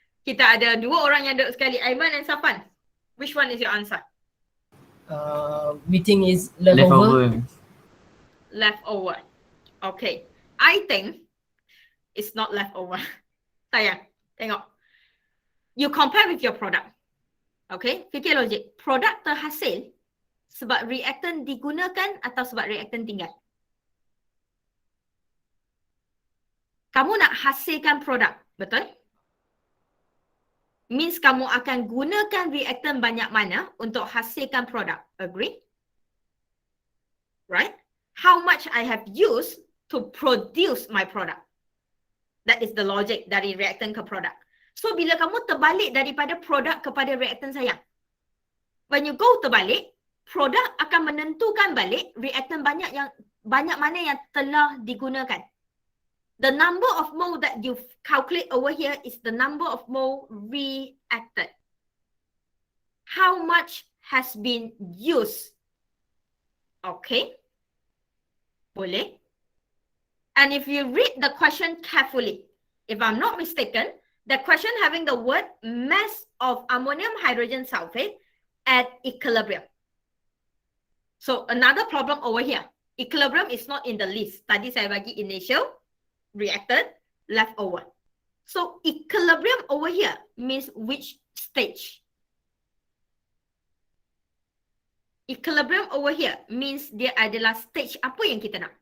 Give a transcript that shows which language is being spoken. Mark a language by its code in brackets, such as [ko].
[ms] Kita ada 2 orang yang duduk sekali, Aiman dan Safan. [en] Which one is your answer? We think is leftover. Leftover. Okay. I think it's not leftover. [ms] Sayang, tengok. [en] You compare with your product. [ms] Okay, fikir logik. Produk terhasil sebab reactant digunakan atau sebab reactant tinggal? Kamu nak hasilkan produk, betul? Means kamu akan gunakan reactant banyak mana untuk hasilkan produk. [en] Agree? Right? How much I have used to produce my product. That is the logic [ms] dari reactant ke produk. So bila kamu terbalik daripada produk kepada reactant sayang. [en] When you go [ms] terbalik, produk akan menentukan balik reactant banyak mana yang telah digunakan. [en] The number of mole that you calculate over here is the number of mole reacted. How much has been used? Okay. Boleh. And if you read the question carefully, if I'm not mistaken, the question having the word mass of ammonium hydrogen sulfate at equilibrium. So another problem over here. Equilibrium is not in the list. [ms] Tadi saya bagi initial, reacted, leftover. [en] So equilibrium over here means which stage? Equilibrium over here means [ms] dia adalah stage apa yang kita nak.